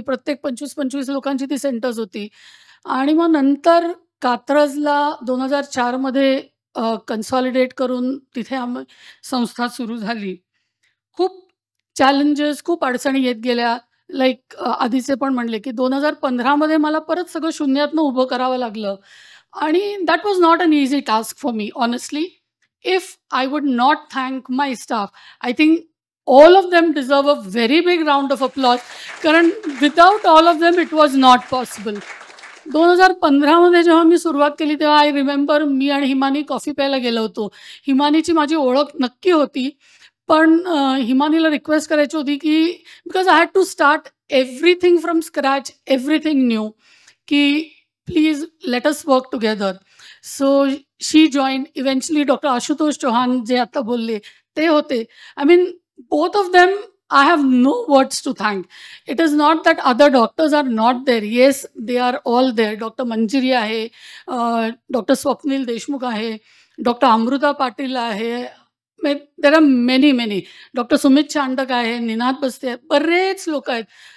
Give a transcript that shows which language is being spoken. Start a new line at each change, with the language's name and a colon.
Marathi: प्रत्येक 25-25 लोकांची ती सेंटर्स होती. आणि मग नंतर कात्रजला 2004 मध्ये कन्सॉलिडेट करून तिथे संस्था सुरू झाली. खूप चॅलेंजेस, खूप अडचणी येत गेल्या. लाइक आधीचे पण म्हणले, की 2015 मध्ये मला परत सगळं शून्यातनं उभं करावं लागलं.
English: And that was not an easy task for me, honestly. If I would not thank my staff, I think all of them deserve a very big round of applause. Karan, without all of them, it was not possible.
Marathi: 2015 मध्ये जेव्हा मी सुरुवात केली तेव्हा
English: I remember
Marathi: मी आणि Himani coffee प्यायला गेलो होतो. हिमानीची माझी ओळख नक्की होती, पण हिमानीला रिक्वेस्ट करायची होती की
English: Because I had to start everything from scratch, everything new, की please let us work together. So she join.
Marathi: Eventually doctor Ashutosh Chauhan जे आता बोलले ते होते.
English: I mean both of them, I have no words to thank. It is not that other doctors are not there. Yes, they are all there. Dr. Manjiri ahe, Dr. Swapnil Deshmukh ahe, Dr. Amruta Patil ahe. There are many, many. Dr. Sumit Chandak ahe, Ninad Baste ahe.
Marathi: बरेच लोक आहेत.